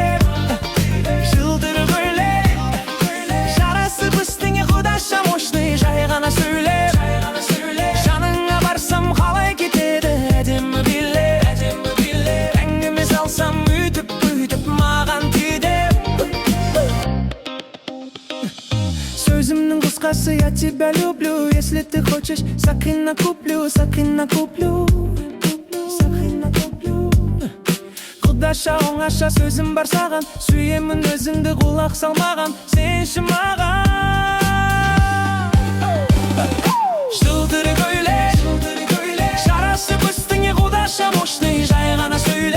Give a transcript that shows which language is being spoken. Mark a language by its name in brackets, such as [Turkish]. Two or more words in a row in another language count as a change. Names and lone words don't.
[Kazakh] Жылтыр көйлек, жарасып үстіңе құдаша мощный, жай ғана сөйле. Жаныңа барсам қалай кетеді әдемі билет, әңгіме салсам өйтіп маған тиді. Сөзімнің қысқасы, [Russian] я тебя люблю. Если ты хочешь, [Kazakh] сақина куплю, сақина куплю, сақина куплю. Құдаша оңаша сөзім бар саған, сүйемін өзіңді құлақ салмаған, сенші маған. Жылтыр көйлек, жарасып үстіңе құдаша мощный, жай ғана сөйле.